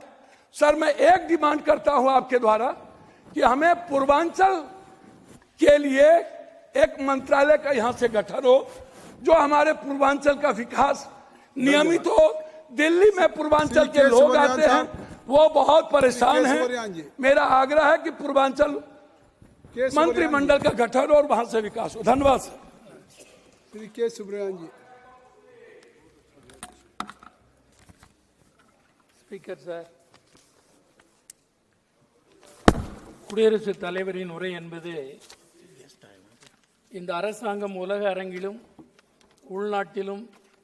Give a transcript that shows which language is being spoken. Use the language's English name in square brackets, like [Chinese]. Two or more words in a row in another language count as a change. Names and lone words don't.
[Hindi] सर मैं एक डिमांड करता हूं आपके द्वारा कि हमें पूर्वांचल के लिए एक मंत्रालय का यहां से गठन हो, जो हमारे पूर्वांचल का विकास नियमित हो। दिल्ली में पूर्वांचल के लोग आते हैं, वो बहुत परेशान हैं। मेरा आग्रह है कि पूर्वांचल मंत्रिमंडल का गठन हो और वहां से विकास हो। धन्यवाद सर। श्री के सुब्रमण्यन जी। [English] speaker sir, [Tamil] குடியரசுத் தலைவரின் உரை என்பது இந்த அரசாங்கம் உலக அரங்கிலும் உள்நாட்டிலும்